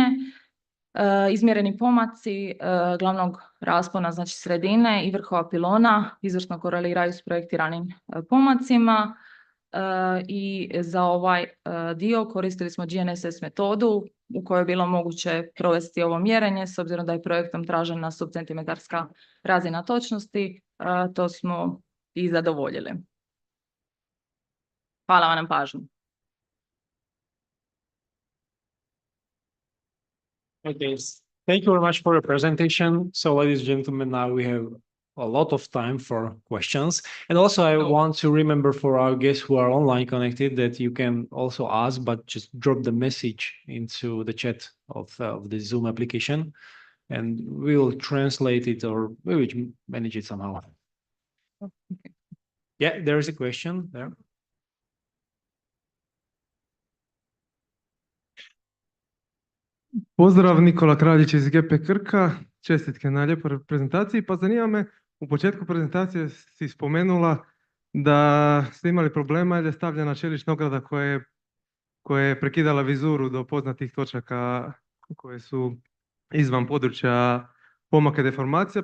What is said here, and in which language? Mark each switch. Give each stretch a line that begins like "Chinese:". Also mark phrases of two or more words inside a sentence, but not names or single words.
Croatian: Izmjereni pomaci glavnog raspona, znači sredine i vrhova pilona, izvrsno koreliraju s projektiranim pomacima i za ovaj dio koristili smo GNSS metodu u kojoj je bilo moguće provesti ovo mjerenje, s obzirom da je projektom tražena subcentimetarska razina točnosti, to smo i zadovoljili. Hvala vam na pažnju.
English: Okay, thank you very much for your presentation. So, ladies and gentlemen, now we have a lot of time for questions. And also, I want to remember for our guests who are online connected that you can also ask, but just drop the message into the chat of the Zoom application, and we will translate it or we will manage it somehow. Okay. Yeah, there is a question there.
Croatian: Pozdrav, Nikola Kraljić iz GP Krka. Čestitke na lijepoj prezentaciji. Pa zanima me, u početku prezentacije si spomenula da ste imali problema jer je stavljena čelična ograda koja je prekidala vizuru do poznatih točaka koje su izvan područja pomaka deformacija.